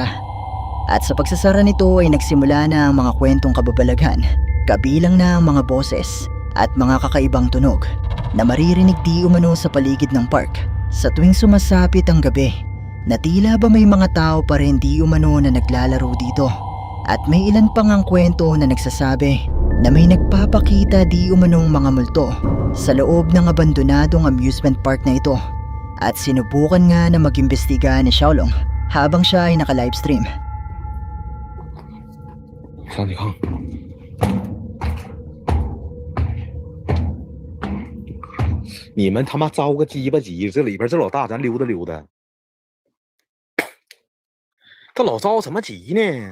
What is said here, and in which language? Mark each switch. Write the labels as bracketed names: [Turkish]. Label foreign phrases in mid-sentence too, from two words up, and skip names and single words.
[Filipino] At sa pagsasara nito ay nagsimula na ang mga kwentong kababalaghan, kabilang na ang mga boses at mga kakaibang tunog na maririnig di umano sa paligid ng park sa tuwing sumasapit ang gabi, na tila ba may mga tao pa rin di umano na naglalaro dito. At may ilan pang ang kwento na nagsasabi na may nagpapakita di umanong mga multo sa loob ng abandonadong amusement park na ito. At sinubukan nga na mag-imbestiga ni Xiaolong habang siya ay naka-livestream. [Chinese] 上去看，你们他妈着个鸡巴急，这里边这老大，咱溜达溜达。这老着什么急呢？